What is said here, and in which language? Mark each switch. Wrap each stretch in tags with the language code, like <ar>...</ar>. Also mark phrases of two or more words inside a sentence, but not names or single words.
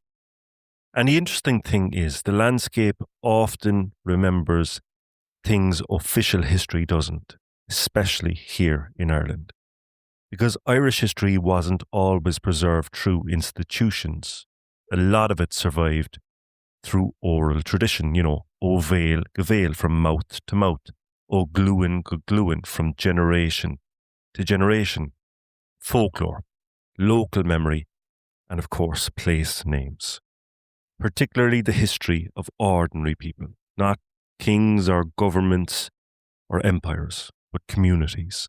<en>And the interesting thing is, the landscape often remembers things official history doesn't, especially here in Ireland. Because Irish history wasn't always preserved through institutions. A lot of it survived through oral tradition,</en> <ga>ó bhéal go bhéal,</ga> <en>from mouth to mouth,</en> <ga>ó gluain go gluain,</ga> <en>from generation to generation. Folklore, local memory, and of course place names. Particularly the history of ordinary people, not kings or governments or empires, but communities.</en>